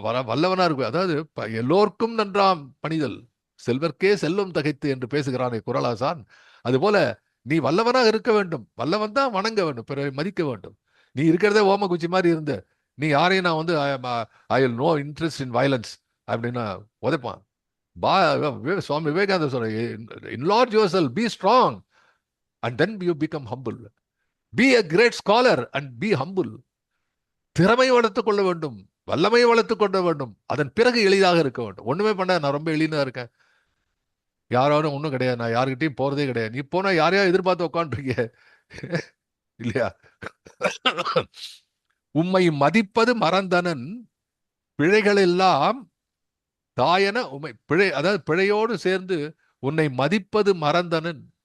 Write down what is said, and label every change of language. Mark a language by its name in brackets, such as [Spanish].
[Tamil] வல்லவனா இருக்கு. அதாவது எல்லோருக்கும் நன்றாம் பணிதல் செல்வர்க்கே செல்வம் தகைத்து என்று பேசுகிறானே குறளாசான். அதுபோல நீ வல்லவனாக இருக்க வேண்டும். வல்லவன் தான் வணங்க வேண்டும், பிறரை மதிக்க வேண்டும். நீ இருக்கிறதே ஓமகுச்சி மாதிரி இருந்த நீ யாரையும் நான் [English] I will no interest in violence [Tamil] அப்படின்னா உதைப்பான். [English] Swami Vivekananda [Tamil] சொல்ற, [English] enlarge yourself, be strong and then you become humble. Be a great scholar and be humble. [Tamil] திறமை வளர்த்துக் கொள்ள வேண்டும், வல்லமையை வளர்த்துக் கொள்ள வேண்டும், அதன் பிறகு எளிதாக இருக்க வேண்டும். ஒண்ணுமே பண்ண நான் ரொம்ப எளிதா இருக்கேன், யாராலும் ஒண்ணும் கிடையாது, நான் யாருக்கிட்டையும் போறதே கிடையாது. நீ போனா யாரையா எதிர்பார்த்து உட்காந்துருக்க இல்லையா? உம்மை மதிப்பது மறந்தனன் பிழைகள் எல்லாம் தாயன உமை அதாவது பிழையோடு சேர்ந்து உன்னை மதிப்பது மறந்தனன்.